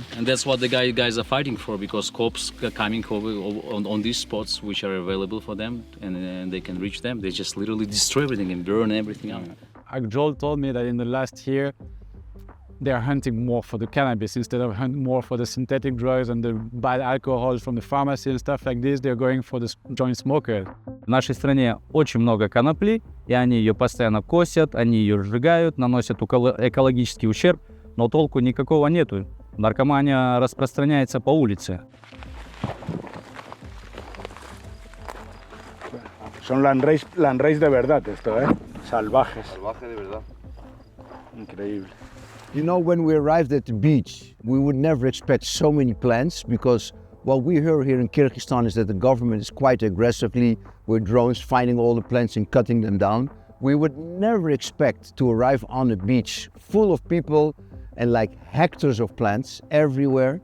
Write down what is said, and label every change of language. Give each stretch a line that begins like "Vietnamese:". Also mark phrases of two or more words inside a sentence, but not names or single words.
English: And that's what the guys are fighting for, because cops are coming over on these spots which are available for them, and they can reach them. They just literally destroy everything and burn everything out. Joel told me that in the last year, they are hunting more for the cannabis instead of hunting more for the synthetic drugs and the bad alcohols from the pharmacy and stuff like this. They're going for the joint smoker.
Russian: В нашей стране очень много конопли, и они ее постоянно косят, они ее сжигают, наносят экологический ущерб, но толку никакого нету. Наркомания распространяется по улице.
Spanish: Son landrace de verdad esto, ¿eh? Salvajes. Salvaje de verdad. Increíble.
English: You know, when we arrived at the beach, we would never expect so many plants, because what we hear here in Kyrgyzstan is that the government is quite aggressively with drones finding all the plants and cutting them down. We would never expect to arrive on a beach full of people and like hectares of plants everywhere.